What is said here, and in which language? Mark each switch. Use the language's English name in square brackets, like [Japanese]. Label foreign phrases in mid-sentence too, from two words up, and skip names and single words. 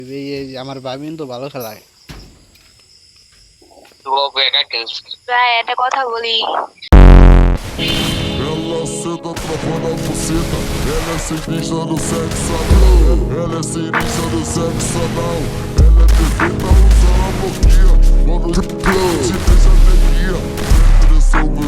[Bangla] এই আমার বাবিন তো ভালো খেলায়। একটা কথা বলি, [Portuguese] Ela senta atrapalha a buceta. Ela é sinistra do sexo anal. Ela é sinistra do sexo anal. Ela é perfeita usando a boquinha. Mano de plano, te deixa neguinha. Pressão meu.